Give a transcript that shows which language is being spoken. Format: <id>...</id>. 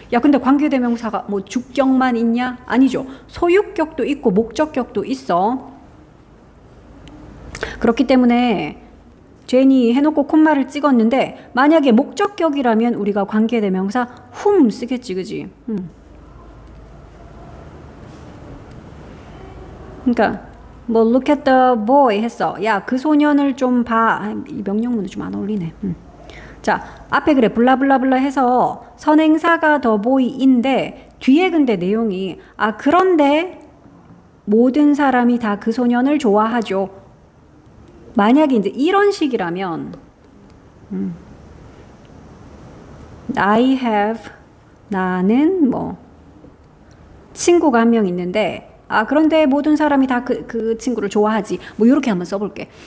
<ko>야 근데 관계대명사가 뭐 주격만 있냐? 아니죠. 소유격도 있고 목적격도 있어. 그렇기 때문에 제니 해놓고 콤마를 찍었는데 만약에 목적격이라면 우리가 관계대명사 whom 쓰겠지. 그지? 그러니까 뭐</ko> <en>look at the boy</en> <ko>했어. 야 그 소년을 좀 봐. 이 명령문은 좀 안 어울리네. 자 앞에 그래 블라블라블라 해서 선행사가 the boy인데 뒤에 근데 내용이 그런데 모든 사람이 다 그 소년을 좋아하죠. 만약에 이제 이런 식이라면</ko> <en>I have</en> <ko>나는 뭐 친구가 한 명 있는데 그런데 모든 사람이 다 그 친구를 좋아하지. 뭐 이렇게 한번 써볼게.</ko>